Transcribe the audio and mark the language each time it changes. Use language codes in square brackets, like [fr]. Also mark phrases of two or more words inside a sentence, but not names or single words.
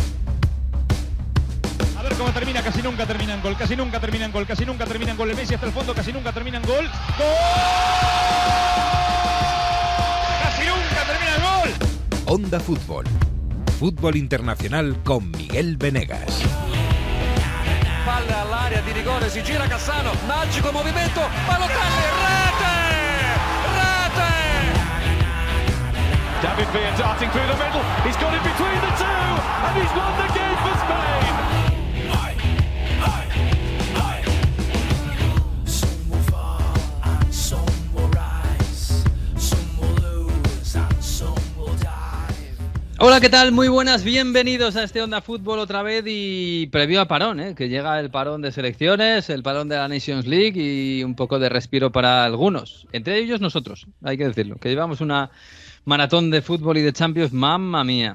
[es] A ver cómo termina, casi nunca termina en gol, casi nunca termina en gol, casi nunca termina en gol. El Messi hasta el fondo, casi nunca termina en gol. ¡Gol! ¡Casi nunca termina en gol! Onda Fútbol. Fútbol internacional con Miguel Venegas. [it] Palla all'area di rigore, si gira Cassano, magico movimento, Balotelli, rete! Rete! [en] David Villa darting through the middle, he's got it between the two, and he's won the game for Spain! [es] Hola, ¿qué tal? Muy buenas, bienvenidos a este Onda Fútbol otra vez y previo a parón, que llega el parón de selecciones, el parón de la Nations League y un poco de respiro para algunos, entre ellos nosotros, hay que decirlo, que llevamos una maratón de fútbol y de Champions, [it] mamma mía.